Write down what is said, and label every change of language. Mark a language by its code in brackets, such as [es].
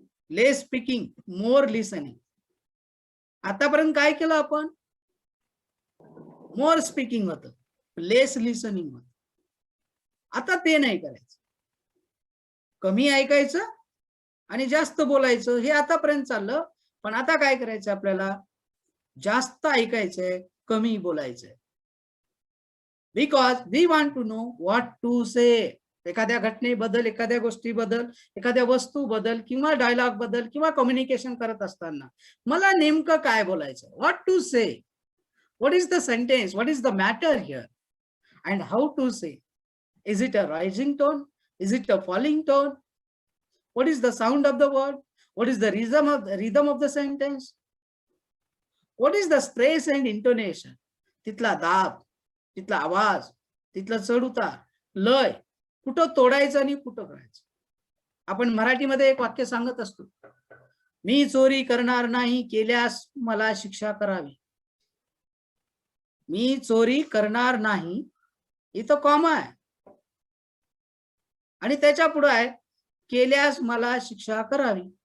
[en] Less speaking, more listening. [mr] आतापर्यंत काय केलं आपण, मोर स्पीकिंग होतं, लेस लिसनिंग होतं. आता ते नाही करायचं. कमी ऐकायचं आणि जास्त बोलायचं, हे आतापर्यंत चाललं. पण आता काय करायचं, आपल्याला जास्त ऐकायचंय, कमी बोलायचंय. [en] Because we want to know what to say. [mr] एखाद्या घटनेबद्दल, एखाद्या गोष्टीबद्दल, एखाद्या वस्तूबद्दल किंवा डायलॉग बद्दल किंवा कम्युनिकेशन करत असताना मला नेमकं काय बोलायचं, what to say. [en] What is the sentence? What is the matter here? And how to say? Is it a rising tone? Is it a falling tone? What is the sound of the word? What is the rhythm of the sentence? What is the stress and intonation? [mr] तिथला दाब, तिथला आवाज, तिथला चढ उतार, लय, कुठं तोडायचं आणि कुठं करायचं. आपण मराठीमध्ये एक वाक्य सांगत असतो, मी चोरी करणार नाही, केल्यास मला शिक्षा करावी. मी चोरी करणार नाही, इथं कॉमा आहे आणि त्याच्या पुढे आहे केल्यास मला शिक्षा करावी.